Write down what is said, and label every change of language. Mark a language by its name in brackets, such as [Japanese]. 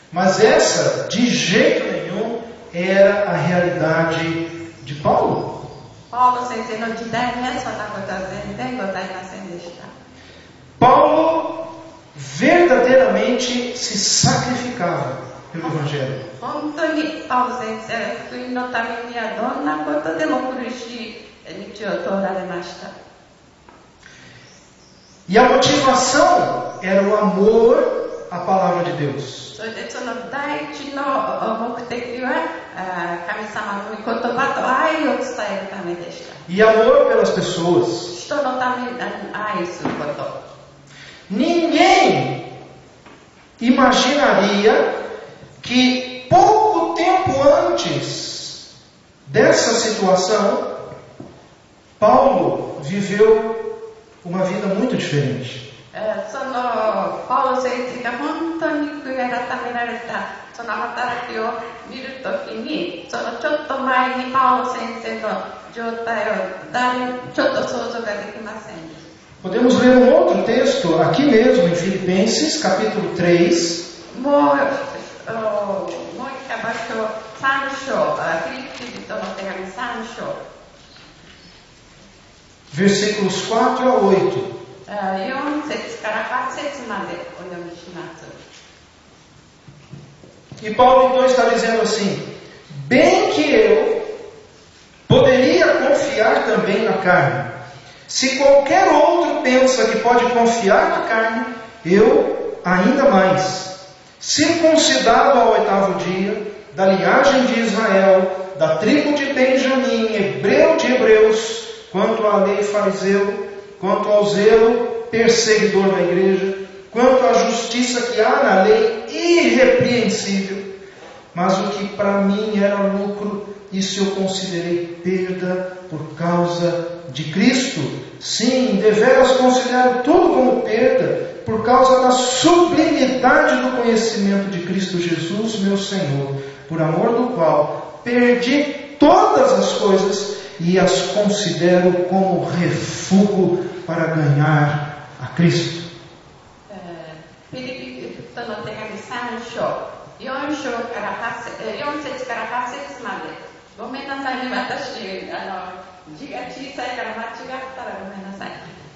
[Portuguese] Mas essa, de jeito nenhum, era a realidade de Paulo. [Japanese] パウロ先生の時代にはそんなことは全然ございませんでした。 [Portuguese] Paulo verdadeiramente se sacrificava pelo Evangelho. [Japanese] 本当にパウロ先生は福音のためにはどんなことでも苦しい道を通られました。 [Portuguese] E a motivação era o amor à palavra de Deus. [Japanese] それでその第一の目的は神様の御言葉と愛を伝えるためでした。 [Portuguese] E amor pelas pessoas. [Japanese] 人のために愛すること。 [Portuguese] Ninguém imaginaria que pouco tempo antes dessa situação, Paulo viveu uma vida muito diferente. [Japanese] そのパウロ先生が本当に悔い改められたその働きを見るときに、そのちょっと前にパウロ先生の状態をちょっと想像ができません。 [Portuguese] Podemos ler um outro texto aqui mesmo em Filipenses, capítulo 3. [Japanese] もう一回場所3章、フィリピ人の手紙3章。 [Portuguese] Versículos 4 a 8. [Japanese] 4節から8節までお読みします。 [Portuguese] E Paulo então está dizendo assim: bem que eu poderia confiar também na carne. Se qualquer outro pensa que pode confiar na carne, eu ainda mais. Circuncidado ao 8º dia, da linhagem de Israel, da tribo de Benjamim, hebreu de hebreus, quanto à lei fariseu, quanto ao zelo perseguidor da igreja, quanto à justiça que há na lei irrepreensível. Mas o que para mim era lucro, isso eu considerei perda por causa de Cristo. Sim, deveras considero tudo como perda por causa da sublimidade do conhecimento de Cristo Jesus, meu Senhor, por amor do qual perdi todas as coisas e as considero como refúgio para ganhar a Cristo. [Japanese] フィリピ人の手紙3章、4節から8節まで。ごめんなさいね、私字が小さいから間違ったらごめんなさい。